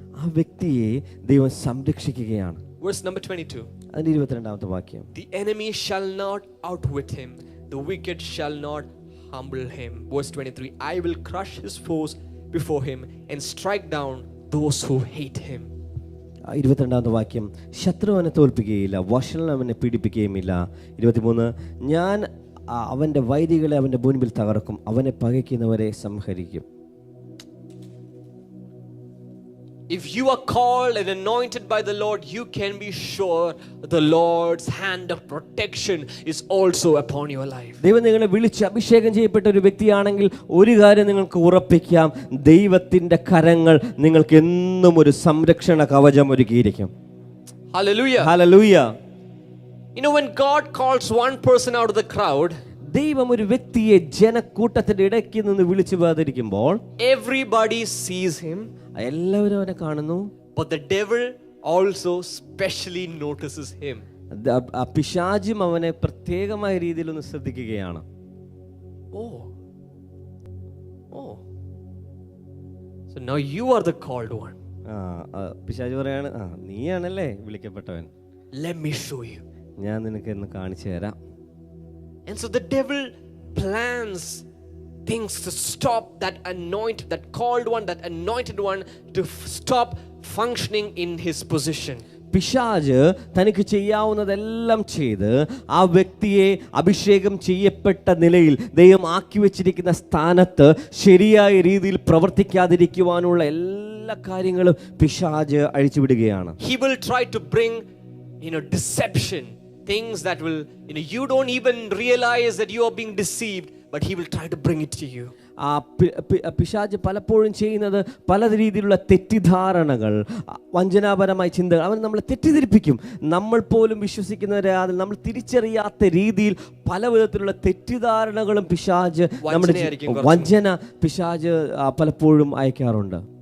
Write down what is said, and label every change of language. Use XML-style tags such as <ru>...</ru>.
<ml>ആ വ്യക്തിയെ ദൈവം സംരക്ഷിക്കുകയാണ്.</ml> <en>Verse number 22.</en> <ml>അതിന്റെ 22ാമത്തെ വാക്യം:</ml> <en>The enemy shall not outwit him, the wicked shall not humble him. Verse 23. I will crush his foes before him and strike down those who hate him.</en> <ml>22ാമത്തെ വാക്യം: ശത്രു അവനെ തോൽപ്പിക്കുകയില്ല, വഷളൻ അവനെ പീഡിപ്പിക്കുകയുമില്ല. 23. ഞാൻ അവന്റെ വൈരികളെ അവന്റെ മുൻപിൽ തകർക്കും, അവനെ പകയ്ക്കുന്നവരെ സംഹരിക്കും.</ml> <en>If you are called and anointed by the Lord, you can be sure the Lord's hand of protection is also upon your life.</en> <ml>ദൈവം നിങ്ങളെ വിളിച്ച് അഭിഷേകം ചെയ്യപ്പെട്ട ഒരു വ്യക്തിയാണെങ്കിൽ ഒരു കാര്യം നിങ്ങൾക്ക് ഉറപ്പിക്കാം, ദൈവത്തിന്റെ കരങ്ങൾ നിങ്ങൾക്ക് എന്നും ഒരു സംരക്ഷണ കവചം ഒരുക്കിയിരിക്കും.</ml> <en>Hallelujah. Hallelujah. When God calls one person out of the crowd,</en> <ml>ദൈവം ഒരു വ്യക്തിയെ ജനക്കൂട്ടത്തിന്റെ ഇടയ്ക്ക് നിന്ന് വിളിച്ചു വേർതിരിക്കുമ്പോൾ</ml> <en>everybody sees him,</en> <ml>എല്ലാവരും അവനെ കാണുന്നു.</ml> <en>but the devil also specially notices him.</en> <ml>പിശാചും അവനെ പ്രത്യേകമായ രീതിയിൽ ഒന്ന് ശ്രദ്ധിക്കുകയാണ്.</ml> <en>Oh, so now you are the called one.</en> <ml>പിശാച് പറയാണ്, നീയാണല്ലേ വിളിക്കപ്പെട്ടവൻ,</ml> <en>let me show you.</en> <ml>ഞാൻ നിനക്ക് എന്ന് കാണിച്ചു തരാം.</ml> <en>And so the devil plans things to stop that called one, that anointed one to stop functioning in his position.</en> <ml>പിശാച് തനിക്ക് ചെയ്യാവുന്നതെല്ലാം ചെയ്ത് ആ വ്യക്തിയെ അഭിഷേകം ചെയ്യപ്പെട്ട നിലയിൽ ദൈവം ആക്കി വെച്ചിരിക്കുന്ന സ്ഥാനത്ത് ശരിയായ രീതിയിൽ പ്രവർത്തിക്കാതിരിക്കുവാനുള്ള എല്ലാ കാര്യങ്ങളും പിശാച് അഴിച്ചുവിടുകയാണ്.</ml> <en>He will try to bring deception, things that will you don't even realize that you are being deceived, but he will try to bring it to you.</en> <ml>പിശാച് പലപ്പോഴും ചെയ്യുന്നത് പല രീതിയിലുള്ള തെറ്റിദ്ധാരണകൾ, വഞ്ചനാപരമായ ചിന്തകൾ, അവൻ നമ്മളെ തെറ്റിദ്ധരിപ്പിക്കും. നമ്മൾ പോലും വിശ്വസിക്കുന്നവരെ അതിൽ നമ്മൾ തിരിച്ചറിയാത്ത രീതിയിൽ പല വിധത്തിലുള്ള തെറ്റിദ്ധാരണകളും പിശാച് നമ്മുടെ വഞ്ചന പിശാച് പലപ്പോഴും അയക്കാറുണ്ട്.</ml>